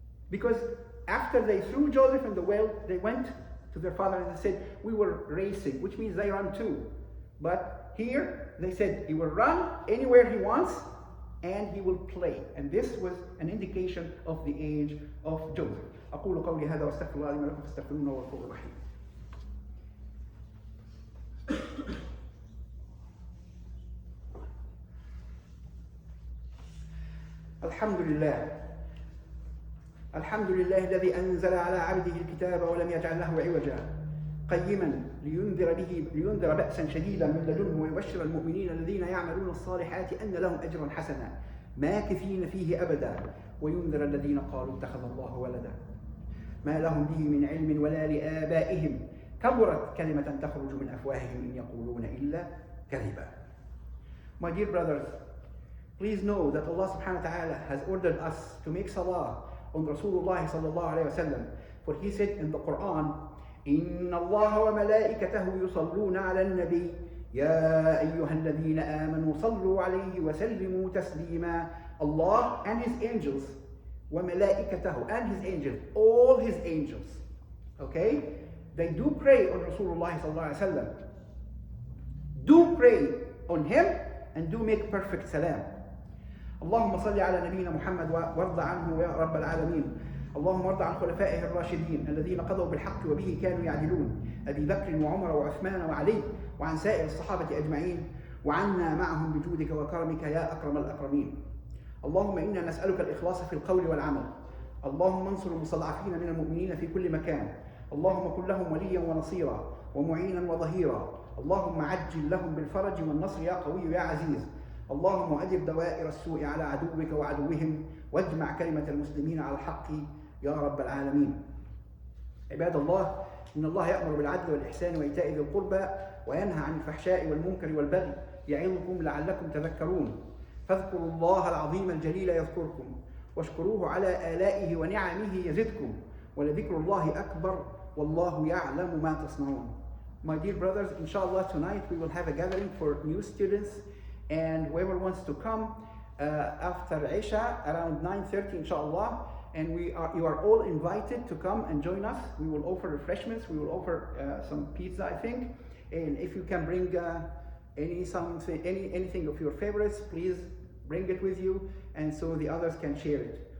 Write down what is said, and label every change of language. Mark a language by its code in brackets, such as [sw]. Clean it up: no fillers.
[en] Because after they threw Joseph in the well, they went to their father and they said, "We were racing," which means they run too. But here they said he will run anywhere he wants, and he will play. And this was an indication of the age of Joseph. [ar] أقول قولي هذا واستغفر الله لي ولكم فاستغفروه إنه هو الغفور الرحيم. الحمد لله الذي أنزل على عبده الكتاب ولم يجعل له عوجا قيما لينذر بأسا شديدا من لدنه ويبشر المؤمنين الذين يعملون الصالحات أن لهم أجرا حسنا ماكثين فيه أبدا وينذر الذين قالوا اتخذ الله ولدا ما لهم به من علم ولا لآبائهم كبرت كلمة تخرج من أفواههم إن يقولون إلا كذبا. [en] My dear brothers, please know that Allah subhanahu wa ta'ala has ordered us to make salah on Rasulullah sallallahu alayhi wa sallam. For he said in the Quran, [ar] إن الله وملائكته يصلون على النبي يا أيها الذين آمنوا صلوا عليه وسلموا تسليما. [en] Allah and his angels, وملائكته and his angels, all his angels, okay, they do pray on Rasulullah sallallahu alayhi wa sallam. Do pray on him and do make perfect salam. [ar] اللهم صل على نبينا محمد وارض عنه يا رب العالمين. اللهم ارض عن خلفائه الراشدين الذين قضوا بالحق وبه كانوا يعدلون أبي بكر وعمر وعثمان وعلي وعن سائر الصحابة أجمعين وعنا معهم بجودك وكرمك يا أكرم الأكرمين. اللهم إنا نسألك الإخلاص في القول والعمل. اللهم انصر المستضعفين من المؤمنين في كل مكان. اللهم كن لهم وليا ونصيرا ومعينا وظهيرا. اللهم عجل لهم بالفرج والنصر يا قوي يا عزيز. اللهم أدب دوائر السوء على عدوك وعدوهم واجمع كلمة المسلمين على الحق يا رب العالمين. عباد الله، إن الله يأمر بالعدل والإحسان وإيتاء ذي القربى وينهى عن الفحشاء والمنكر والبغي يعظكم لعلكم تذكرون. فاذكروا الله العظيم الجليل يذكركم واشكروه على آلائه ونعمه يزدكم ولذكر الله أكبر والله يعلم ما تصنعون. [en] My dear brothers, inshallah tonight we will have a gathering for new students, and whoever wants to come, after Isha around 9:30 inshallah, and you are all invited to come and join us. We will offer refreshments, we will offer some pizza, I think, and if you can bring anything of your favorites, please bring it with you, and so the others can share it.